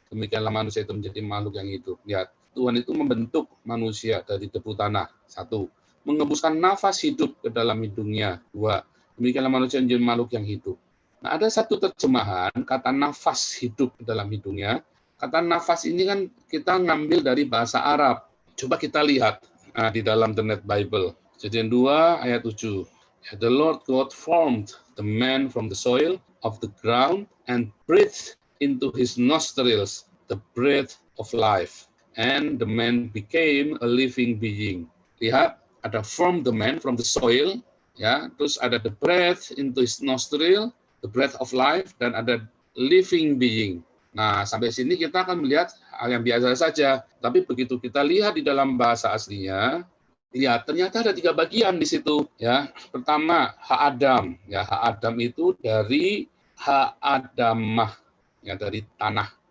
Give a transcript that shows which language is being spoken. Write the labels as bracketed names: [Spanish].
[Indonesian] Demikianlah manusia itu menjadi makhluk yang hidup. Ya, Tuhan itu membentuk manusia dari debu tanah. 1. Mengembuskan nafas hidup ke dalam hidungnya. 2. Demikianlah manusia menjadi makhluk yang hidup. Nah, ada satu terjemahan kata nafas hidup ke dalam hidungnya. Kata nafas ini kan kita ngambil dari bahasa Arab. Coba kita lihat di dalam The Net Bible. Kejadian 2 ayat 7. [English] The Lord God formed the man from the soil of the ground and breathed into his nostrils the breath of life. And the man became a living being. [Indonesian] Lihat, ada [English] form the man from the soil, [Indonesian] ya, terus ada [English] the breath into his nostril, the breath of life, [Indonesian] dan ada [English] living being. [Indonesian] Nah, sampai sini kita akan melihat hal yang biasa saja. Tapi begitu kita lihat di dalam bahasa aslinya, lihat ternyata ada 3 bagian di situ. Ya, pertama ha Adam. Ya, ha Adam itu dari ha Adamah, ya, dari tanah.